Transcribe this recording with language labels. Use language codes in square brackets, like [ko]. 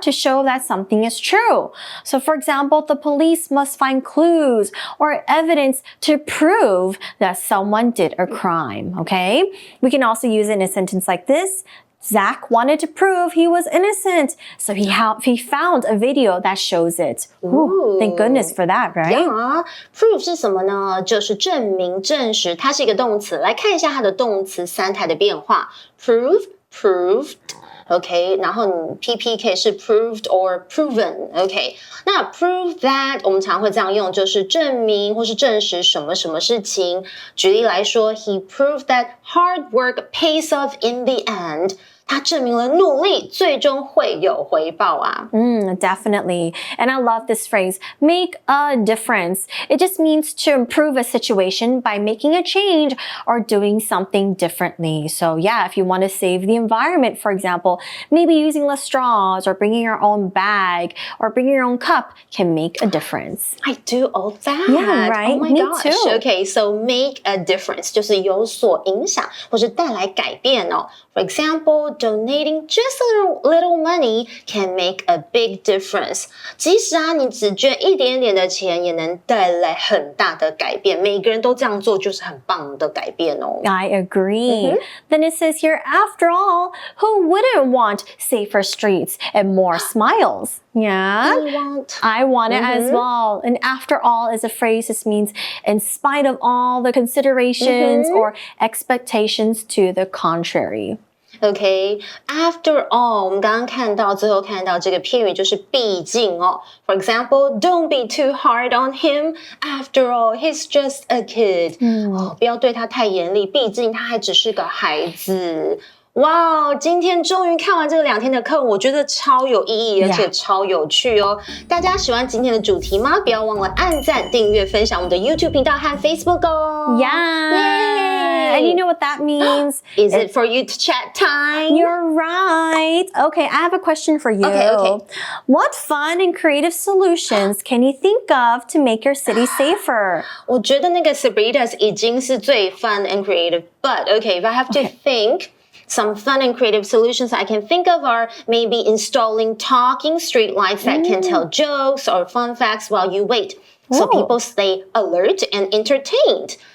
[en] to show that something is true. So for example, the police must find clues or evidence to prove that someone did a crime, okay? We can also use it in a sentence like this. Zach wanted to prove he was innocent, so he found a video that shows it. Ooh, thank goodness for that, right? [zh] Yeah. Prove 是什么呢？就是证明、证实，它是一个动词。来看一下它的动词三态的变化。 Prove, proved。OK， 然后你 PP 可以是 proved or proven。OK， 那 prove that 我们常会这样用，就是证明或是证实什么什么事情。举例来说 ， [en] He proved that hard work pays off in the end。 [zh] 他证明了努力最终会有回报啊。 [en] Definitely. And I love this phrase, make a difference. It just means to improve a situation by making a change or doing something differently. So yeah, if you want to save the environment, for example, maybe using less straws or bringing your own bag or bringing your own cup can make a difference. I do all that. Yeah, right? Oh my Me gosh. too. [zh] Okay, so make a difference 就是有所影响或是带来改变哦。 [en] For example, donating just a little money can make a big difference. [zh] 即使你只捐一点点的钱，也能带来很大的改变。每个人都这样做，就是很棒的改变哦。 [en] I agree. Then it says here, after all, who wouldn't want safer streets and more smiles? Yeah, I want it as well. And after all is a phrase that means in spite of all the considerations or expectations to the contrary. [zh] Okay, after all, 我们刚刚最后看到这个片语就是毕竟哦。 [en] For example, don't be too hard on him. After all, he's just a kid. [zh] 不要对他太严厉，毕竟他还只是个孩子。哇，今天终于看完这个2天的课，我觉得超有意义，而且超有趣哦。大家喜欢今天的主题吗？不要忘了按赞、订阅、分享我们的 YouTube 频道和 Facebook 哦。 [en] Yeah. And you know what that means? Is it for you to chat time? You're right. Okay, I have a question for you. Okay. What fun and creative solutions can you think of to make your city safer? [zh] 我觉得那个 [en] Sabritas [zh] 已经是最 [en] fun and creative, but okay, if I have to think, some fun and creative solutions I can think of are maybe installing talking street lights that can tell jokes or fun facts while you wait, so people stay alert and entertained.